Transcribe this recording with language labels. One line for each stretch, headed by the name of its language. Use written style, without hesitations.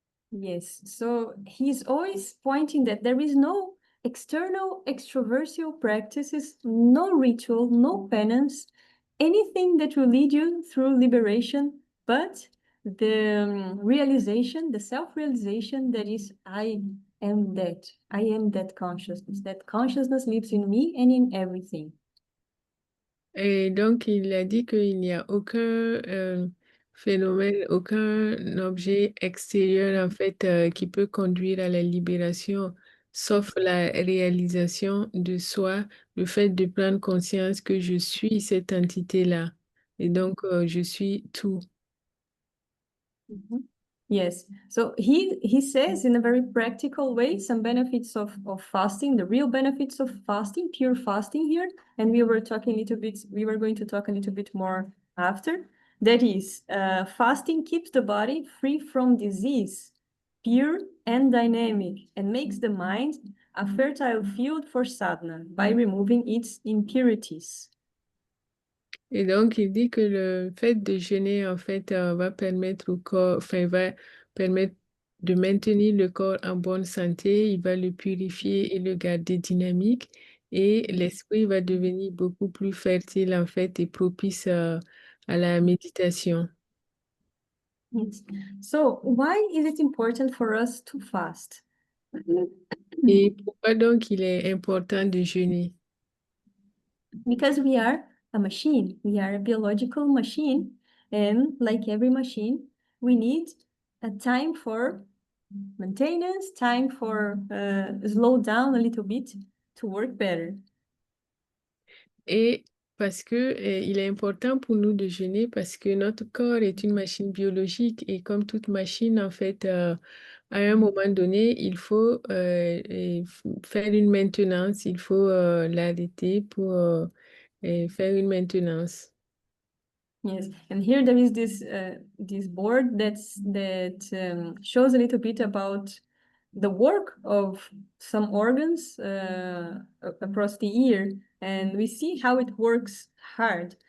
English: Yes, so he's always pointing that there is no external extroversial practices, no ritual, no penance, anything that will lead you through liberation, but the realization, the self-realization that is, I am that. I am that consciousness. That consciousness lives in me and in everything.
French: Et donc, il a dit qu'il n'y a aucun phénomène, aucun objet extérieur, en fait, qui peut conduire à la libération, sauf la réalisation de soi, le fait de prendre conscience que je suis cette entité-là. Et donc, je suis tout.
English: Mhm. Yes. So he says in a very practical way some benefits of fasting, the real benefits of fasting, pure fasting here. And we were going to talk a little bit more after. That is, fasting keeps the body free from disease, pure and dynamic, and makes the mind a fertile field for sadhana by removing its impurities.
French: Et donc, il dit que le fait de jeûner, en fait, va permettre au corps, enfin, va permettre de maintenir le corps en bonne santé, il va le purifier et le garder dynamique, et l'esprit va devenir beaucoup plus fertile, en fait, et propice à la méditation.
English: Yes. So why is it important for us to fast?
French: Et pourquoi donc il est important de jeûner?
English: Because we are a machine, we are a biological machine, and like every machine, we need a time for maintenance, time for slow down a little bit to work better.
French: Et parce que il est important pour nous de jeûner parce que notre corps est une machine biologique et comme toute machine, en fait, à un moment donné, il faut faire une maintenance, il faut l'arrêter pour faire une maintenance.
English: Yes, and here there is this board that shows a little bit about the work of some organs across the ear, and we see how it works hard.